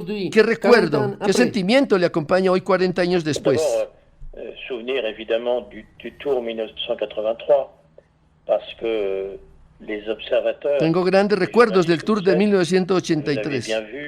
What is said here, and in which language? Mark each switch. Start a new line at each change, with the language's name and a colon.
Spanish: ¿Qué recuerdo, qué sentimiento le acompaña hoy 40 años después?
French: Souvenir évidemment du Tour 1983, parce que les observateurs.
Spanish: Tengo grandes recuerdos del Tour de 1983.